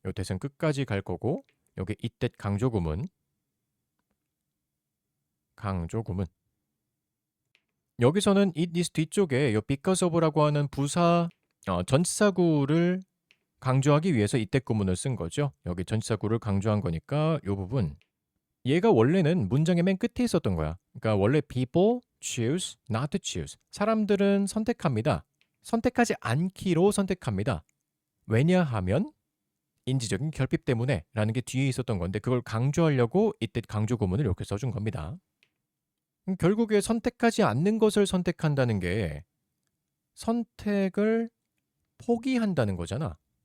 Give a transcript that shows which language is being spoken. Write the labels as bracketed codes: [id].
[ko] 요 대은 끝까지 갈 거고 여기 it that 강조구문 여기서는 it is 뒤쪽에 요 because of라고 하는 부사 전치사구를 강조하기 위해서 이때 구문을 쓴 거죠. 여기 전치사구를 강조한 거니까 요 부분 얘가 원래는 문장의 맨 끝에 있었던 거야. 그러니까 원래 [en] people choose not to choose. [ko] 사람들은 선택합니다. 선택하지 않기로 선택합니다. 왜냐하면 인지적인 결핍 때문에 라는 게 뒤에 있었던 건데 그걸 강조하려고 이때 강조 구문을 이렇게 써준 겁니다. 결국에 선택하지 않는 것을 선택한다는 게 선택을 포기한다는 거잖아.